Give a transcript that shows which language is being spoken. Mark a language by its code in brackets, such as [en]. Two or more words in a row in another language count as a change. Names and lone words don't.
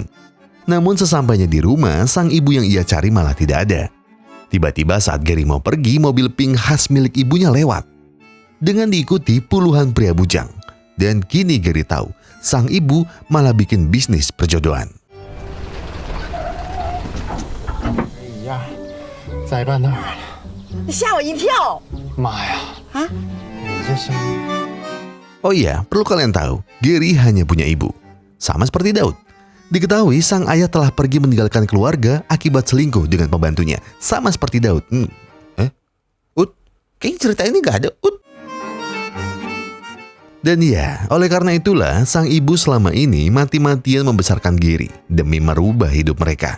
[id] Namun sesampainya di rumah, sang ibu yang ia cari malah tidak ada. Tiba-tiba saat Gary mau pergi, mobil pink khas milik ibunya lewat. Dengan diikuti puluhan pria bujang. Dan kini Gary tahu, sang ibu malah bikin bisnis perjodohan. [zh] 呀，栽半那儿了！吓我一跳！妈呀！啊，你这声音…… [id] Oh iya, perlu kalian tahu, Gary hanya punya ibu. Sama seperti Daud. Diketahui sang ayah telah pergi meninggalkan keluarga akibat selingkuh dengan pembantunya. Sama seperti Daud. Kayaknya cerita ini gak ada, Dan ya, oleh karena itulah sang ibu selama ini mati-matian membesarkan Gary demi merubah hidup mereka.